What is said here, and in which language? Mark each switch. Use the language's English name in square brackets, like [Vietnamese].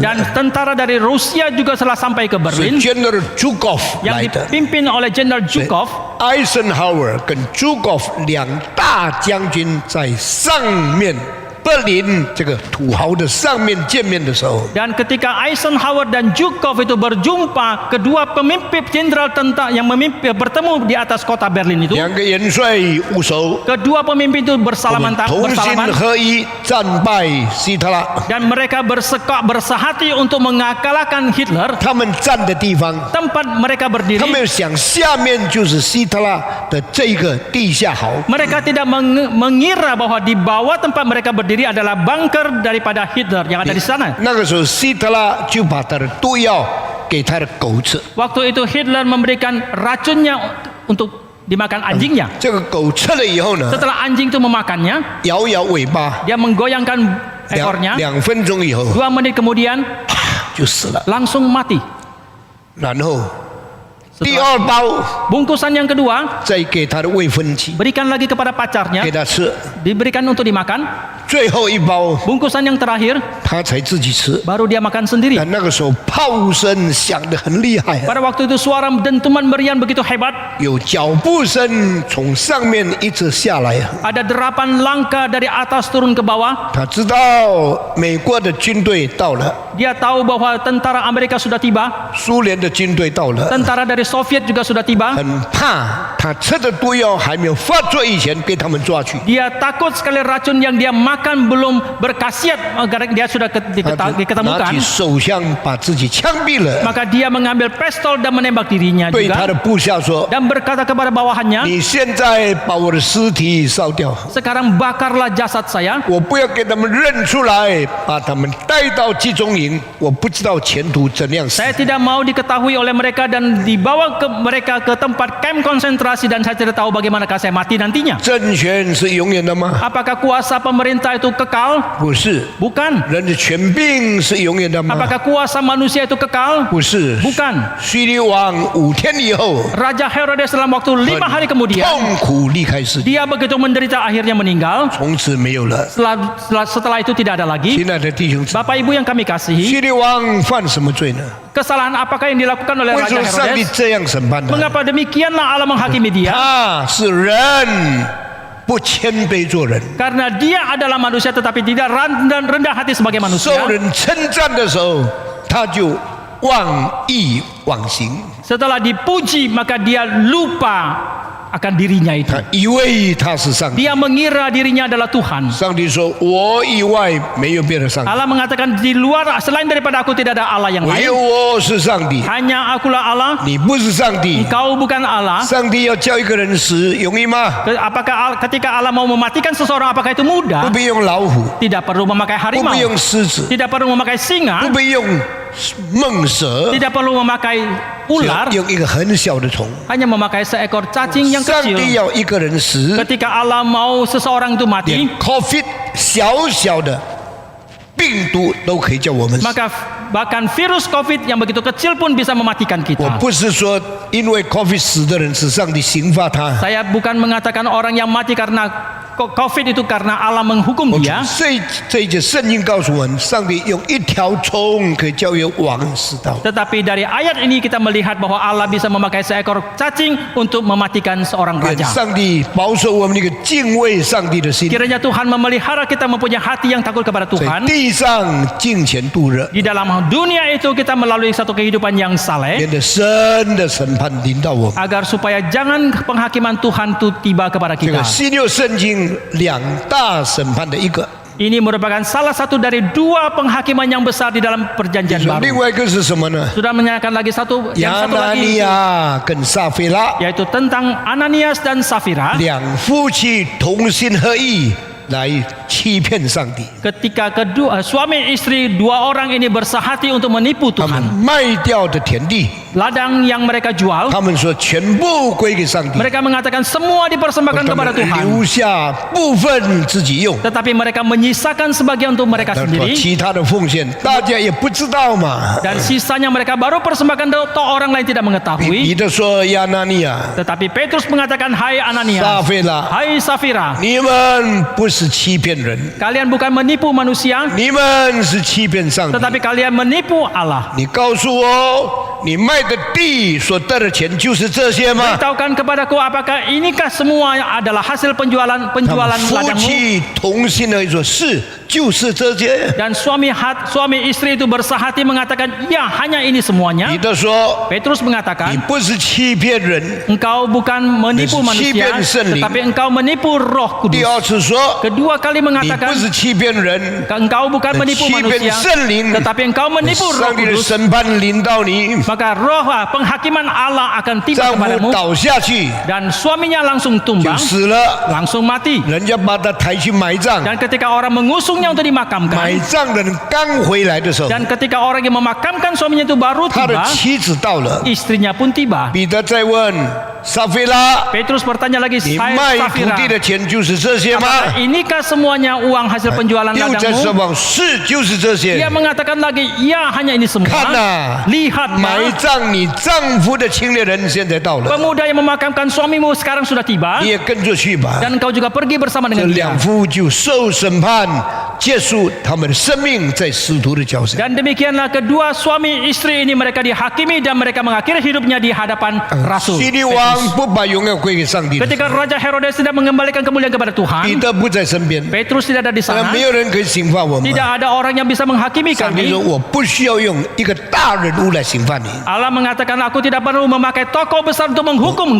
[Indonesian] dan [Chinese] 了， [Indonesian] tentara dari Rusia juga telah sampai ke [Chinese] 是 [Indonesian] Berlin [English] General Zhukov [Indonesian] yang [Chinese] 来的。 [Indonesian] dipimpin oleh Jenderal Zhukov. [Chinese] 艾森豪威尔跟 Zhukov 2大将军在上面柏林这个土豪的上面见面的时候， [Indonesian] Dan ketika Eisenhower dan Zhukov itu berjumpa, kedua pemimpin jenderal tentara yang bertemu di atas kota Berlin itu, [Chinese] 2个元帅握手， [Indonesian] kedua pemimpin itu [Chinese] 我 [Indonesian] bersalaman [Chinese] 们同心 [Indonesian] bersalaman [Chinese] 合一战败希特拉。 [Indonesian] dan mereka bersehati untuk mengalahkan Hitler. [Chinese] 他们站的地方， [Indonesian] Tempat mereka [Chinese] 他 [Indonesian] berdiri, [Chinese] 们想下面就是希特拉的这个地下壕。 [Indonesian] mereka tidak mengira bahwa di bawah tempat mereka berdiri adalah bunker daripada Hitler yang ada di sana. [Chinese] 那个时候，希特拉就把他的毒药给他的狗吃， [Indonesian] Waktu itu Hitler memberikan racunnya untuk dimakan anjingnya. [Chinese] 这个狗吃了以后呢， [Indonesian] Setelah anjing itu memakannya, [Chinese] 摇摇尾巴， [Indonesian] dia menggoyangkan ekornya. [Chinese] 2分钟以后 [Indonesian] 2 menit kemudian [Chinese] 就死了。 [Indonesian] langsung mati. [Chinese] 然后第 [Indonesian] Setelah [Chinese] 2包 [Indonesian] bungkusan yang kedua [Chinese] 再给他的未婚妻 [Indonesian] berikan lagi kepada [Chinese] 给 [Indonesian] pacarnya, [Chinese] 他吃， [Indonesian] diberikan untuk dimakan. [Chinese] 最后1包 [Indonesian] Bungkusan yang terakhir [Chinese] 他才自己吃。 [Indonesian] baru dia makan sendiri. [Chinese] 但那个时候炮声响得很厉害啊， [Indonesian] Pada waktu itu suara dentuman meriam begitu hebat. [Chinese] 有脚步声从上面一直下来啊。 [Indonesian] Ada derapan langkah dari atas turun ke bawah. [Chinese] 他知道美国的军队到了， [Indonesian] Dia tahu bahwa tentara Amerika sudah tiba, [Chinese] 苏联的军队到了， [Indonesian] tentara dari Soviet juga sudah tiba. [Chinese] 很怕他吃的毒药还没有发作以前被他们抓去。 [Indonesian] Dia takut sekali racun yang dia makan belum berkhasiat agar dia sudah [Chinese] 他就拿 [Indonesian] diketemukan. [Chinese] 起手枪把自己枪毙了， [Indonesian] Maka dia mengambil pistol dan menembak dirinya [Chinese] 对他 [Indonesian] juga [Chinese] 的部下说 [Indonesian] dan berkata kepada：“ bawahannya, [Chinese] 你现在把我的尸体烧掉， [Indonesian] sekarang bakarlah jasad saya. [Chinese] 我不要给他们认出来，把他们带到集中营，我不知道前途怎样死。 [Indonesian] Saya tidak mau diketahui oleh mereka dan dibawa ke mereka ke tempat camp konsentrasi dan saya tidak tahu bagaimanakah saya mati nantinya. [Chinese] 政权是永远的吗？ [Indonesian] Apakah kuasa pemerintah itu kekal? [Chinese] 不是。 [Indonesian] Bukan. [Chinese] 人的权柄是永远的吗？ [Indonesian] Apakah kuasa manusia itu kekal? [Chinese] 不是。 [Indonesian] Bukan. [Chinese] 希律王5天以后， [Indonesian] Raja Herodes dalam waktu 5 hari kemudian [Chinese] 痛苦离开世界， [Indonesian] dia begitu menderita akhirnya meninggal. [Chinese] 从此没有了。 [Indonesian] Setelah itu tidak ada lagi. [Chinese] 亲爱的弟兄姊妹， [Indonesian] Bapak Ibu yang kami kasihi, [Chinese] 希律王犯什么罪呢？ [Indonesian] kesalahan apakah yang dilakukan oleh [Chinese] 为什 [Indonesian] Raja [Chinese] 么上帝 [Indonesian] Herodes? [Chinese] 这样审判他？ [Indonesian] Mengapa demikianlah Allah menghakimi dia? [Chinese] 他是人，不谦卑做人。 [Indonesian] Karena dia adalah manusia tetapi tidak rendah hati sebagai [Chinese] 受 [Indonesian] manusia. [Chinese] 人称赞的时候，他就忘意忘形， [Indonesian] Setelah dipuji maka dia lupa akan dirinya itu. [Chinese] 他以为他是上帝。 [Indonesian] Dia mengira dirinya adalah Tuhan. [Chinese] 上帝说：“我以外没有别的上帝， [Indonesian] Allah mengatakan di luar selain daripada aku tidak ada Allah yang [Chinese] 唯有 [Indonesian] lain. [Chinese] 我是上帝， [Indonesian] Hanya akulah Allah. [Chinese] 你不是上帝。 [Indonesian] Engkau bukan Allah. [Chinese] 上帝要叫一个人死，容易吗？ [Indonesian] Apakah ketika Allah mau mematikan seseorang apakah itu [Chinese] 不 [Indonesian] mudah? [Chinese] 必用老虎， [Indonesian] Tidak perlu memakai [Chinese] 不 [Indonesian] harimau. [Chinese] 必用狮子， [Indonesian] Tidak perlu memakai [Chinese] 不 [Indonesian] singa. [Chinese] 必用猛蛇， [Indonesian] Tidak perlu memakai [Chinese] 只 [Indonesian] ular. [Chinese] 要用一个很小的虫。 [Indonesian] Hanya memakai seekor cacing yang [Chinese] 上帝 [Indonesian] kecil. [Chinese] 要一个人死， [Indonesian] Ketika Allah mau seseorang itu [Chinese] 连 [Indonesian] mati, [Chinese] COVID 小小的病毒都可以叫我们死。 [Indonesian] maka bahkan virus COVID yang begitu kecil pun bisa mematikan [Chinese] 我 [Indonesian] kita. [Chinese] 不是说因为 COVID 死的人是上帝刑罚他， [Indonesian] Saya bukan mengatakan orang yang mati karena COVID itu karena Allah menghukum [Chinese] 我 [Indonesian] dia. [Chinese] 这一节圣经告诉我们，上帝用一条虫可以叫一个王死到。 [Indonesian] Tetapi dari ayat ini kita melihat bahwa Allah bisa memakai seekor cacing untuk mematikan seorang [Chinese] 愿 [Indonesian] raja. [Chinese] 上帝保守我们一个敬畏上帝的心， [Indonesian] Kiranya Tuhan memelihara kita mempunyai hati yang takut kepada [Chinese] 在 [Indonesian] Tuhan. [Chinese] 地上敬虔度日， [Indonesian] Di dalam dunia itu kita melalui satu kehidupan yang saleh [Chinese] 免得神的审判临到我们。 [Indonesian] agar supaya jangan penghakiman Tuhan itu tiba kepada [Chinese] 这个 [Indonesian] kita. [Chinese] 新约圣经两大审判的一个， [Indonesian] Ini merupakan salah satu dari dua penghakiman yang besar di dalam perjanjian [Chinese] 另外一个是什么呢？ [Indonesian] Sudah menyatakan lagi yang [Chinese] 亚 [Indonesian] satu [Chinese] 拿尼亚跟撒菲拉 [Indonesian] yaitu tentang Ananias dan Safira [Chinese] 两夫妻同心合意来欺骗上帝， [Indonesian] ketika kedua suami istri dua orang ini bersahati untuk menipu [Chinese] 他们 [Indonesian] Tuhan. [Chinese] 卖掉的田地， [Indonesian] Ladang yang mereka jual, [Chinese] 他们说全部归给上帝， [Indonesian] mereka mengatakan semua dipersembahkan [Chinese] 他 [Indonesian] kepada [Chinese] 们 [Indonesian] Tuhan. [Chinese] 留下部分自己用， [Indonesian] Tetapi mereka menyisakan sebagian untuk mereka [Chinese] 但是 [Indonesian] sendiri [Chinese] 其他的奉献大家也不知道嘛。 [Indonesian] dan sisanya mereka baru persembahkan toh orang lain tidak [Chinese] 彼 [Indonesian] mengetahui. [Chinese] 得说：“亚拿尼亚、 [Indonesian] Tetapi Petrus mengatakan, hai [Chinese] 撒 [Indonesian] Ananias, [Chinese] 菲拉， [Indonesian] hai Safira, [Chinese] 你们不是欺骗人， [Indonesian] kalian bukan menipu manusia, [Chinese] 你们是欺骗上帝。 [Indonesian] tetapi kalian menipu Allah. [Chinese] 你告诉我，你卖的地所得的钱就是这些吗？ [Indonesian] Beritahukan kepadaku apakah inikah semua adalah hasil [Chinese] 他们 [Indonesian] penjualan [Chinese] 夫 [Indonesian] ladangmu? [Chinese] 妻同心的说：“是，就是这些。 [Indonesian] Dan suami istri itu bersahati mengatakan, ya hanya ini ” semuanya. [Chinese] 彼得说 [Indonesian] Petrus：“ [Chinese] 你 [Indonesian] mengatakan, [Chinese] 不是欺骗人。 [Indonesian] engkau bukan menipu Ini manusia, [Chinese] 欺骗圣灵。 [Indonesian] tetapi engkau menipu Roh [Chinese] 第 [Indonesian] Kudus. [Chinese] 二次说， [Indonesian] Kedua kali [Chinese] 你 [Indonesian] mengatakan, [Chinese] 不是欺骗人， [Indonesian] engkau bukan menipu [Chinese] 欺骗 [Indonesian] manusia, [Chinese] 圣灵， [Indonesian] tetapi engkau menipu Roh [Chinese] 上帝的 [Indonesian] Kudus. [Chinese] 审判临到你， [Indonesian] Maka penghakiman Allah akan tiba [Chinese] 丈夫 [Indonesian] kepadamu [Chinese] 倒下去 [Indonesian] dan suaminya langsung [Chinese] 就 [Indonesian] tumbang, [Chinese] 死了， [Indonesian] langsung mati. [Chinese] 人家把他抬去埋葬， [Indonesian] Dan ketika orang mengusungnya untuk [Chinese] 埋 [Indonesian] dimakamkan, [Chinese] 葬的人刚回来的时候， [Indonesian] dan ketika orang yang memakamkan suaminya itu baru [Chinese] 他的 [Indonesian] tiba, [Chinese] 妻子到了， [Indonesian] istrinya pun tiba. [Chinese] 彼得再问撒菲拉。 [Indonesian] Petrus bertanya lagi, [Chinese] 你 [Indonesian] "Hai [Chinese] 卖土 [Indonesian] Safira, [Chinese] 地的钱就是这些吗？ [Indonesian] apakah inikah semuanya uang hasil penjualan [Chinese] 又在说 [Indonesian] ladangmu?" [Chinese] 谎，是就是这 [Indonesian] Dia [Chinese] 些。 [Indonesian] mengatakan lagi, "Ya, hanya ini semua." [Chinese] 看呐、 [Indonesian] Lihat, [Chinese] 埋 [Indonesian] Ma, [Chinese] 葬你丈夫的青年人现在到了， [Indonesian] pemuda yang memakamkan suamimu sekarang sudah tiba, [Chinese] 你也跟着去吧。 [Indonesian] dan engkau juga pergi bersama [Chinese] 这 [Indonesian] dengan dia. [Chinese] 两夫就受审判，结束他们的生命在使徒的脚下。 [Indonesian] Dan demikianlah kedua suami istri ini mereka dihakimi dan mereka mengakhiri hidupnya di hadapan rasul. [Chinese] 希律王不把荣耀归给上帝的时 [Indonesian] Ketika [Chinese] 候， [Indonesian] Raja Herodes tidak mengembalikan kemuliaan kepada [Chinese] 彼 [Indonesian] Tuhan, [Chinese] 得不在身边， [Indonesian] Petrus tidak ada di [Chinese] 当然 [Indonesian] sana, [Chinese] 没有人可以刑罚我们。 [Indonesian] tidak ada orang yang bisa menghakimi [Chinese] 上帝 [Indonesian] kami. [Chinese] 说：“我不需要用一个大人物来刑罚你， [Indonesian] Allah mengatakan, aku tidak perlu memakai tokoh besar untuk menghukum